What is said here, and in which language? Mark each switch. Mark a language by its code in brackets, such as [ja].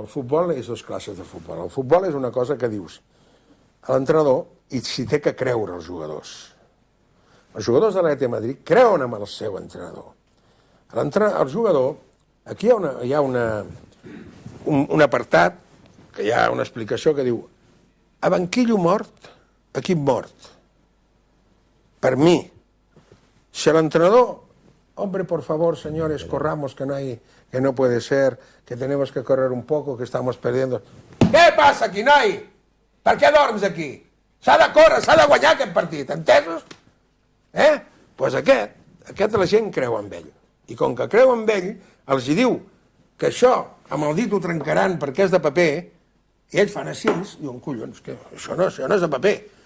[ca] El futbol és 2 classes de futbol. El futbol és una cosa que dius a l'entrenador i s'hi té que creure els jugadors. Els jugadors de l'Atlètic de Madrid creuen en el seu entrenador. El jugador, aquí hi ha un apartat, que hi ha una explicació que diu a banquillo mort, equip mort. Per mi, si l'entrenador, [es] hombre, por favor, señores, corramos, que no puede ser, que tenemos que correr un poco, que estamos perdiendo. [ca] Què passa aquí, noi? Per què dorms aquí? S'ha de córrer, s'ha de guanyar aquest partit, entesos? Doncs aquest la gent creu en ell. I com que creu en ell, els hi diu que això, amb el dit ho trencaran perquè és de paper, i ells fan així, i diuen, collons, que això no és de paper.